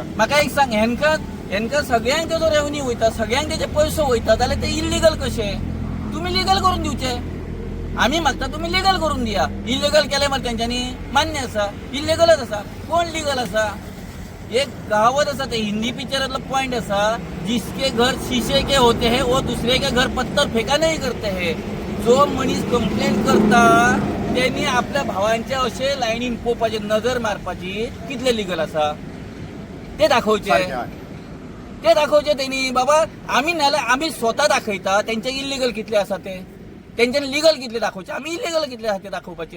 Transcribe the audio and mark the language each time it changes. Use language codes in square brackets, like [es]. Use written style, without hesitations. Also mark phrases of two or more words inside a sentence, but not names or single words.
[kok] म्हाका एक सांग, हेंका सगळ्यांक तेजो रेव्हन्यू वयता, सगळ्यांक तेजे पयसो वयता, जाल्यार ते इल्लीगल कशे? तुम्ही लिगल करून दिवचे. आम्ही मागता तुम्ही लिगल करून दिया. इल्लीगल केले मग त्यांच्यानी मान्य आसा, इल्लीगलच आसा. कोण लिगल आसा? एक कहावत आसा, ते हिंदी पिक्चरातलो पॉइंट आसा, [hi] जिसके घर शीशे के होते हैं वो दूसरे के घर पत्थर फेका नहीं करते हैं. [kok] जो मनीस कंप्लेंट करता त्यांनी आपल्या भावांच्या अशे लायनीन पोवपाचे, नजर मारपाची. कितले लिगल आसा ते दाखवचे. सारकें हय. ते दाखवचे त्यांनी. बाबा आम्ही नाल्यार आम्ही स्वतः दाखयता तेंचे इल्लीगल कितले आसा ते, तेंच्यानी लिगल कितले दाखवचे, आम्ही इल्लीगल कितले आसा ते दाखोवपाचे.